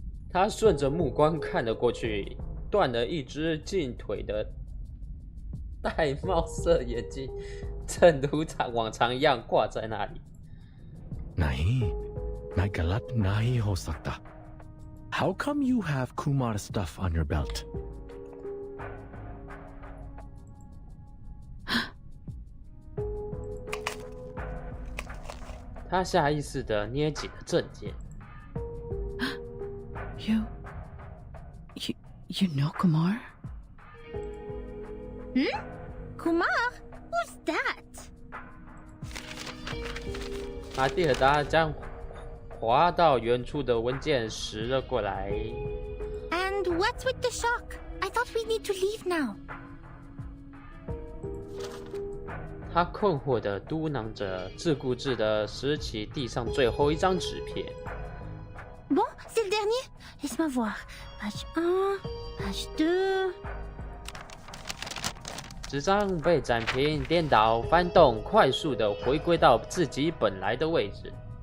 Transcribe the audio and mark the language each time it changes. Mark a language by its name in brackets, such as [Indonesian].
[Chinese] 他顺着目光看了过去，断了一只近腿的玳瑁色眼镜，正如往常一样挂在那里。 [Hindi] Nahi, main galat nahi ho sakta. [English] How come you have Kumar stuff on your belt? [Chinese] 他下意识地捏紧了证件。 [English] You know Kumar? Kumar? Who's that? [Chinese] 马蒂尔达将滑到远处的文件拾了过来。 [English] And what's with the shock? I thought we need to leave now. [Chinese] 他困惑地嘟囔着，自顾自地拾起地上最后一张纸片。 [French] Bon, c'est le dernier. Laisse-moi voir. Page 1, page 2. [Chinese] 纸张被展平、颠倒、翻动，快速地回归到自己本来的位置。